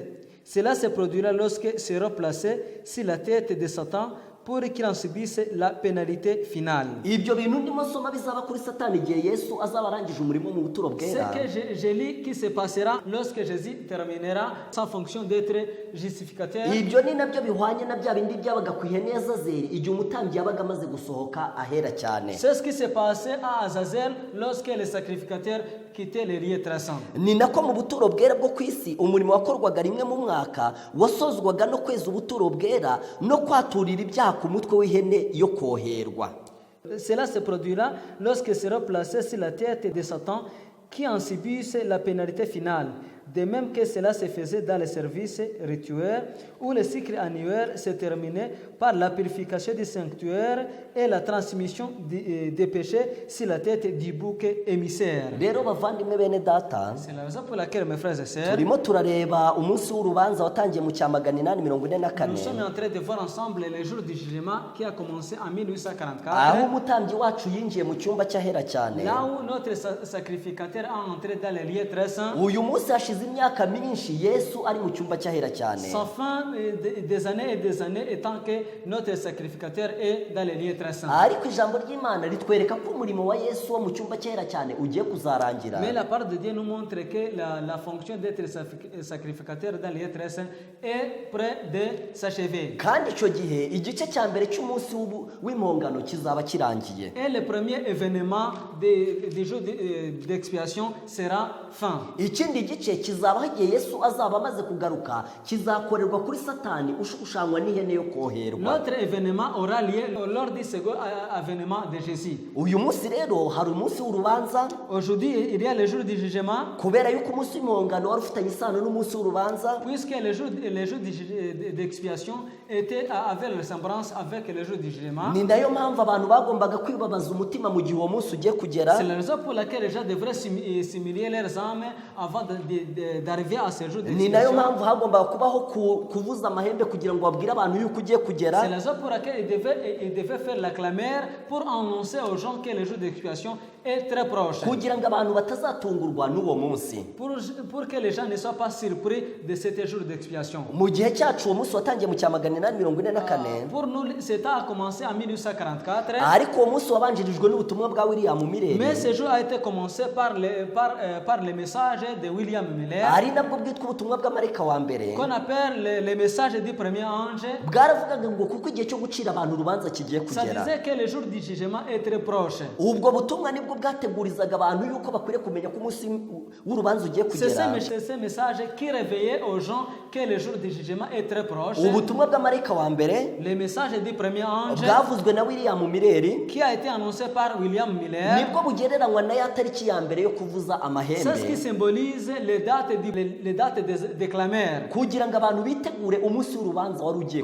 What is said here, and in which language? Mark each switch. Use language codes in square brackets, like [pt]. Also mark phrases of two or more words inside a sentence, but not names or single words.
[fr] Cela se produira lorsque sera placé sur la tête de Satan pour qu'il en subisse la pénalité finale. [rw] ibyo bintu ndimo soma bizaba kuri satani igihe Yesu azaba arangije umurimo mu buturo [fr] Ce [rw] bwera. [fr] que je lis qui se passera lorsque Jésus terminera sa fonction d'être justificateur. [rw] ibyo ni nabyo bihwanye na bya bindi byabaga ku ihene ya Zazeri igihe umutambyi yabaga amaze gusohoka ahera cyane. [fr] C'est ce qui s'est passé à Azazel lorsque le sacrificateur quittait les lieux très saints. [rw] Ni nako mu buturo bwera bwo ku isi umurimo wakorwaga rimwe mu mwaka wasozwaga no kweza ubuturo bwera no kwaturira ibyaha ku mutwe w'ihene yo koherwa. [fr] Cela se produira lorsque sera placé sur la tête de Satan qui en subisse la pénalité finale. De même que cela se faisait dans les services rituels où le cycle annuel se terminait par la purification du sanctuaire et la transmission des péchés sur la tête du bouc émissaire. [rw] Rero bavandimwe bene data, [fr] C'est la raison pour laquelle, mes frères et sœurs, [rw] turimo turareba umunsi w'urubanza watangiye mu cya 844 [fr] nous sommes en train de voir ensemble les jours du jugement qui a commencé en [rw] aho [fr] 1844. [rw] umutambyi wacu yinjiye mu cyumba cy'ahera cyane. [fr] Là où notre sacrificateur a entré dans les lieux très saints. [rw] Uyu munsi hashize imyaka myinshi Yesu ari mu cyumba cy'ahera cyane. [fr] Sans fin des années et des années étant que notre sacrificateur est dans les lieux très saints. [rw] Ariko ijambo ry'Imana ritwereka ko umurimo wa Yesu wo mu cyumba cy'ahera cyane ugiye kuzarangira. [fr] Mais la parole de Dieu nous montre que la fonction d'être sacrificateur dans les lieux très saints est près de s'achever. [rw] Kandi icyo gihe igice cya mbere cy'umunsi w'impongano kizaba kirangiye. [fr] Et le premier événement des jours d'expiation sera fin. [rw] Ikindi gice kizabaho igihe Yesu azaba amaze kugaruka kizakorerwa kuri Satani ushushanywa n'ihene yo koherwa. [fr] Notre événement aura lieu lors du second événement de Jésus. [rw] Uyu munsi rero hari umunsi w'urubanza. [fr] Aujourd'hui, il y a le jour du jugement. [rw] Kubera yuko umunsi w'impongano wari ufitanye isano n'umunsi w'urubanza. [fr] Puisque le jour d'expiation avait ressemblance avec le jour du jugement. [rw] Ni nayo mpamvu abantu bagombaga kwibabaza umutima mu gihe uwo munsi ugiye kugera. [fr] C'est la raison pour laquelle les gens devraient simuler leurs âmes avant d'arriver à ce jour [rw] Ni nayo [fr] d'expiation. [rw] mpamvu hagombaga kubaho kuvuza amahembe kugira ngo babwire abantu yuko ugiye kugera. [fr] C'est la raison pour laquelle il devait faire la clamère pour annoncer aux gens que le jour d'expiation est très proche. [rw] Kugira ngo abantu batazatungurwa n'uwo munsi. [fr] Pour que les gens ne soient pas surpris de ce jour d'expiation. [rw] Mu gihe cyacu uwo munsi watangiye mu cya 844. [fr] Pour nous, c'était a commencé en 1844. [rw] Ariko uwo munsi wabanjirijwe n'ubutumwa bwa William Miller. [fr] Mais ce jour a été commencé par le message de William Miller. [rw] Ari nabwo bwitwa ubutumwa bw'amarayika wa mbere. [fr] Qu'on appelle le message du premier ange. [rw] Bwaravugaga ngo kuko igihe cyo gucira abantu urubanza kigiye [fr] Ça [rw] kugera. [fr] disait que le jour du jugement est très proche. [rw] Ubwo butumwa nibwo bwategurizaga abantu yuko bakwiriye kumenya ko umunsi w'urubanza ugiye [fr] C'est [rw] kugera. [fr] ce message qui réveillait aux gens que le jour du jugement est très proche. [rw] Ubutumwa bw'amarayika wa mbere [fr] Le message du premier ange [rw] bwavuzwe na William Miller [fr] qui a été annoncé par William Miller. [rw] nibwo bugereranywa na ya tariki ya mbere yo kuvuza [fr] C'est ce qui [rw] amahembe [fr] symbolise les dates des clameurs. [rw] kugira ngo abantu bitegure umunsi w'urubanza wari ugiye